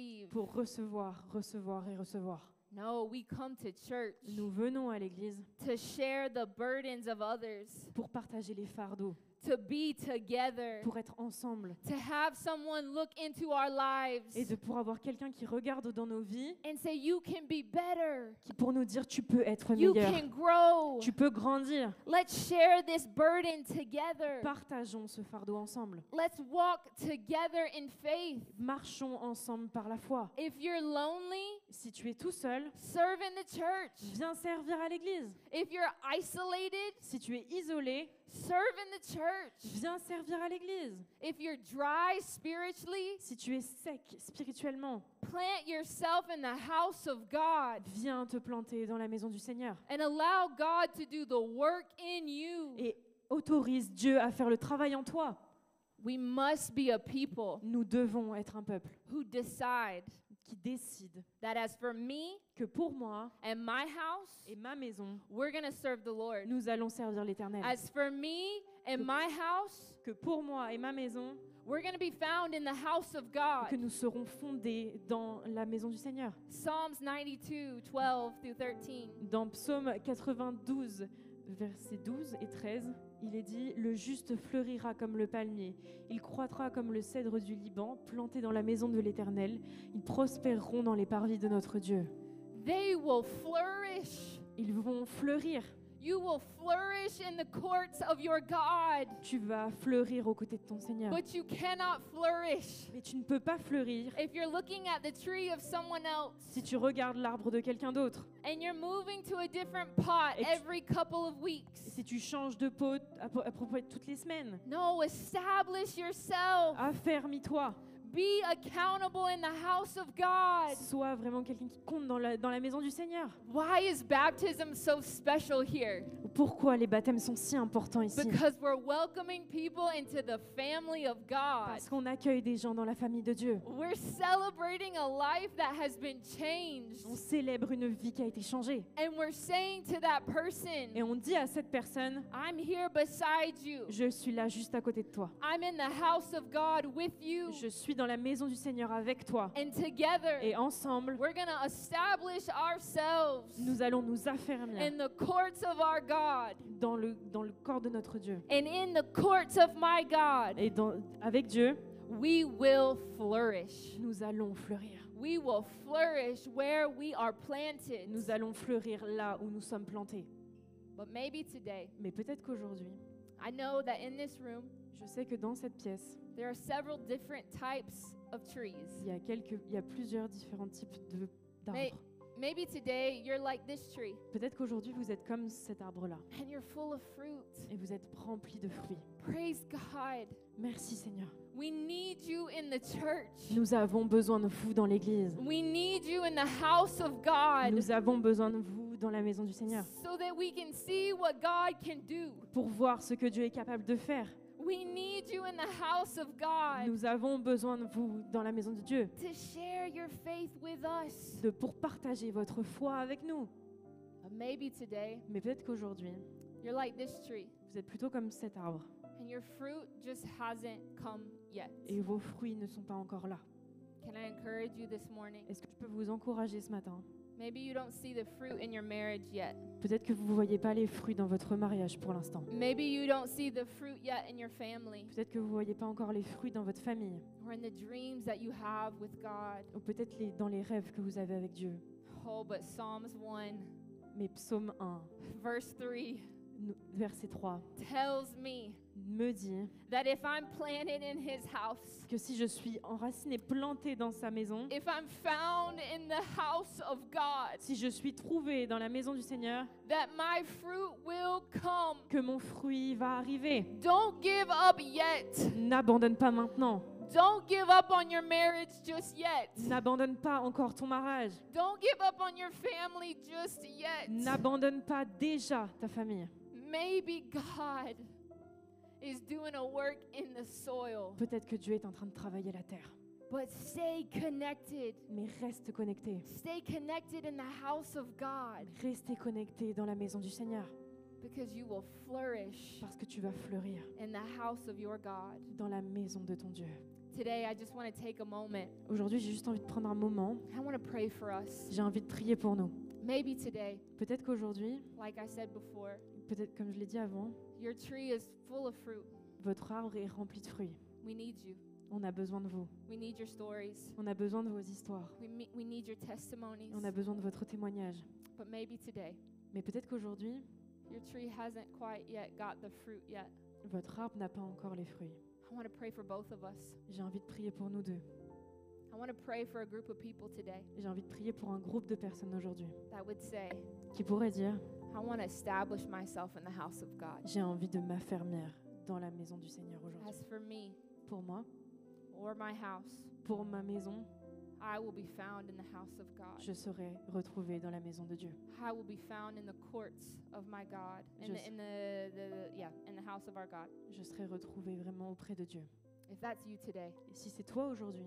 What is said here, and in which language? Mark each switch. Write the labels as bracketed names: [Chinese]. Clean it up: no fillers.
[French] pour recevoir, recevoir et recevoir. [English] No, we come to church [French] Nous venons à l'église [English] to share the burdens of others, [French] pour partager les fardeaux, [English] to be together, [French] pour être ensemble [English] to have someone look into our lives [French] et pour avoir quelqu'un qui regarde dans nos vies, [English] and say, you can be better, [French] pour nous dire tu peux être [English] you [French] meilleur, [English] can grow. [French] tu peux grandir. [English] Let's share this burden together. [French] Partageons ce fardeau ensemble. [English] Let's walk together in faith. [French] Marchons ensemble par la foi. [English] If you're lonely, [French] Si tu es tout seul, [English] serve in the church. [French] viens servir à l'église. [English] If you're isolated, [French] Si tu es isolé, [English] serve in the church. [French] viens servir à l'église. [English] If you're dry spiritually, [French] Si tu es sec spirituellement, [English] plant yourself in the house of God [French] viens te planter dans la maison du Seigneur [English] and allow God to do the work in you. [French] et autorise Dieu à faire le travail en toi. [English] We must be a people [French] Nous devons être un peuple [English] who decide [French] qui décide [English] that as for me [French] que pour moi [English] and my house, [French] et ma maison, [English] we're going to serve the Lord. [French] nous allons servir l'Éternel. [English] As for me and my house, [French] Que pour moi et ma maison, [English] we're going to be found in the house of God. [French] que nous serons fondés dans la maison du Seigneur. [English] Psalms 92, 12 through 13. [French] Dans Psaume 92, versets 12 et 13, il est dit « Le juste fleurira comme le palmier, il croîtra comme le cèdre du Liban, planté dans la maison de l'Éternel. Ils prospéreront dans les parvis de notre Dieu. [English] They will flourish. [French] Ils vont fleurir. [English] You will flourish in the courts of your God, [French] Tu vas fleurir aux côtés de ton Seigneur. [English] but you cannot flourish [French] Mais tu ne peux pas fleurir [English] if you're looking at the tree of someone else [French] si tu regardes l'arbre de quelqu'un d'autre. [English] and you're moving to a different pot [French] Et tu- [English] every couple of weeks. [French] Si tu changes de pot à propos de toutes les semaines. [English] No, establish yourself. [French] Affermis-toi. [English] Be accountable in the house of God. [French] Sois vraiment quelqu'un qui compte dans la maison du Seigneur. [English] Why is baptism so special here? [French] Pourquoi les baptêmes sont si importants ici? [English] Because we're welcoming people into the family of God. [French] Parce qu'on accueille des gens dans la famille de Dieu. [English] We're celebrating a life that has been changed. [French] On célèbre une vie qui a été changée. [English] And we're saying to that person, [French] Et on dit à cette personne, [English] I'm here beside you. [French] je suis là juste à côté de toi. [English] I'm in the house of God with you. [French] Je suis dans la maison du Seigneur avec toi. [English] And together, [French] Et ensemble, [English] we're going to establish ourselves [French] nous allons nous affermir [English] in the courts of our God [French] dans le corps de notre Dieu. [English] and in the courts of my God. [French] Et avec Dieu, [English] We will flourish. [French] nous allons fleurir. [English] We will flourish where we are planted. [French] Nous allons fleurir là où nous sommes plantés. [English] But maybe today, [French] Mais peut-être qu'aujourd'hui, [English] I know that in this room, [French] je sais que dans cette pièce, [English] there are several different types of trees. [French] il y a plusieurs différents types [English] May- [French] d'arbres. [English] Maybe today you're like this tree [French] Peut-être qu'aujourd'hui, vous êtes comme cet arbre-là [English] and you're full of fruit. [French] et vous êtes rempli de fruits. [English] Praise God. [French] Merci Seigneur. [English] We need you in the church. [French] Nous avons besoin de vous dans l'église. [English] We need you in the house of God [French] Nous avons besoin de vous dans la maison du Seigneur [English] so that we can see what God can do. [French] pour voir ce que Dieu est capable de faire. [English] We need you in the house of God [French] Nous avons besoin de vous dans la maison de Dieu [English] to share your faith with us. [French] pour partager votre foi avec nous. [English] But maybe today [French] Mais peut-être qu'aujourd'hui, [English] you're like this tree [French] vous êtes plutôt comme cet arbre [English] and your fruit just hasn't come yet. [French] et vos fruits ne sont pas encore là. [English] Can I encourage you this morning? [French] Est-ce que je peux vous encourager ce matin? [English] Maybe you don't see the fruit in your marriage yet. [French] Peut-être que vous ne voyez pas les fruits dans votre mariage pour l'instant. [English] Maybe you don't see the fruit yet in your family [French] Peut-être que vous ne voyez pas encore les fruits dans votre famille. [English] or in the dreams that you have with God. [French] Ou peut-être dans les rêves que vous avez avec Dieu. [English] Oh, but Psalms 1, [French] Mais Psaume 1, [English] verse 3 [French] verset 3, [English] tells me [French] dit [English] that if I'm planted in his house, [French] que si je suis enraciné, planté dans sa maison, [English] if I'm found in the house of God, [French] si je suis trouvé dans la maison du Seigneur, [English] that my fruit will come. [French] que mon fruit va arriver. [English] Don't give up yet. [French] N'abandonne pas maintenant. [English] Don't give up on your marriage just yet. [French] N'abandonne pas encore ton mariage. [English] Don't give up on your family just yet. [French] N'abandonne pas déjà ta famille. [English] Maybe God is doing a work in the soil, [French] Peut-être que Dieu est en train de travailler la terre. [English] but stay connected. [French] Mais reste connecté. [English] Stay connected in the house of God [French] Restez connecté dans la maison du Seigneur. [English] because you will flourish [French] Parce que tu vas fleurir [English] in the house of your God. [French] dans la maison de ton Dieu. [English] Today, I just want to take a moment. [French] Aujourd'hui, j'ai juste envie de prendre un moment. [English] I want to pray for us. [French] J'ai envie de prier pour nous. [English] Maybe today, [French] Peut-être qu'aujourd'hui, [English] like I said before, [French] peut-être comme je l'ai dit avant, [English] your tree is full of fruit. [French] votre arbre est rempli de fruits. [English] We need you. [French] On a besoin de vous. [English] We need your stories. [French] On a besoin de vos histoires. [English] We need your testimonies. [French] On a besoin de votre témoignage. [English] But maybe today, [French] Mais peut-être qu'aujourd'hui, [English] your tree hasn't quite yet got the fruit yet. [French] votre arbre n'a pas encore les fruits. [English] I want to pray for both of us. [French] J'ai envie de prier pour nous deux. [English] I want to pray for a group of people today [French] J'ai envie de prier pour un groupe de personnes aujourd'hui [English] that would say, [French] qui pourraient dire [English] I want to establish myself in the house of God. [French] j'ai envie de m'affermir dans la maison du Seigneur aujourd'hui. [English] As for me [French] Pour moi, [English] or my house, [French] pour ma maison, [English] I will be found in the house of God. [French] Je serai retrouvé dans la maison de Dieu. [English] I will be found in the courts of my God, in the house of our God. [French] Je serai retrouvé vraiment auprès de Dieu. [English] If that's you today, [French] Et si c'est toi aujourd'hui,